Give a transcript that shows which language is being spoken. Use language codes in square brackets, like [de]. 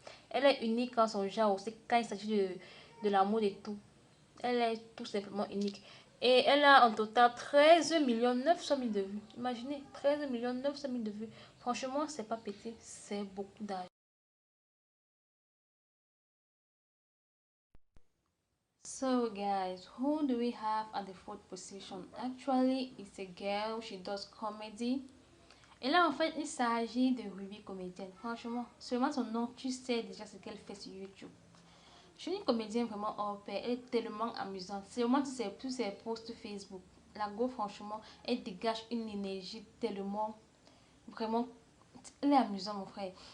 [fr] Elle est unique en son genre aussi quand il s'agit de la mode et tout. Elle est tout simplement unique. Et elle a en total 13 900 000 de vues. Imaginez, 13 900 000 de vues. Franchement, c'est pas petit, c'est beaucoup d'argent. [en] So guys, who do we have at the fourth position? Actually, it's a girl, she does comedy. [fr] Et là, en fait, il s'agit de Ruby Comédienne. Franchement, seulement son nom, tu sais déjà ce qu'elle fait sur YouTube. Je suis une comédienne vraiment hors pair. Elle est tellement amusante. C'est vraiment tous ses posts Facebook. La go, franchement, elle dégage une énergie tellement, vraiment, elle est amusante, mon frère.